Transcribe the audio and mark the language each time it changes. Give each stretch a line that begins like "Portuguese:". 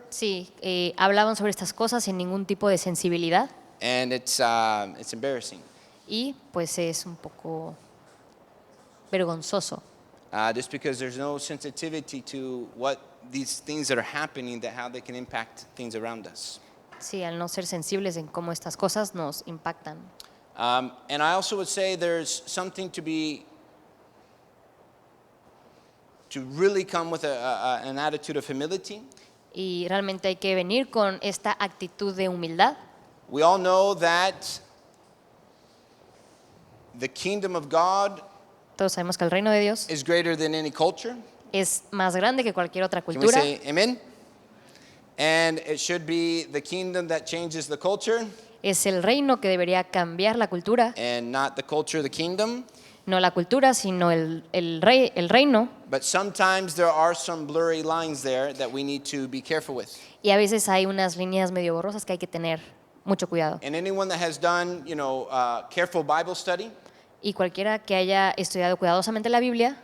Spanish: sí, hablaban sobre estas cosas sin ningún tipo de sensibilidad
English: and it's embarrassing.
Spanish: y pues es un poco vergonzoso.
English: Just because there's no sensitivity to what these things that are happening, that how they can impact things around us.
Spanish: Sí, al no ser sensibles en cómo estas cosas nos impactan.
English: And I also would say there's something to really come with an attitude of humility.
Spanish: Y realmente hay que venir con esta actitud de humildad.
English: We all know that the kingdom of God
Spanish: Todos sabemos que el reino de Dios
English: is greater than any culture.
Spanish: es más grande que cualquier otra
English: Can we
Spanish: cultura
English: say amen? And it should be the kingdom that changes the culture
Spanish: es el reino que debería cambiar la cultura,
English: and not the culture the kingdom.
Spanish: no la cultura, sino el reino.
English: But sometimes there are some blurry lines there that we need to be careful with.
Spanish: Y a veces hay unas líneas medio borrosas que hay que tener mucho cuidado.
English: And anyone that has done, careful Bible study
Spanish: Y cualquiera que haya estudiado cuidadosamente la Biblia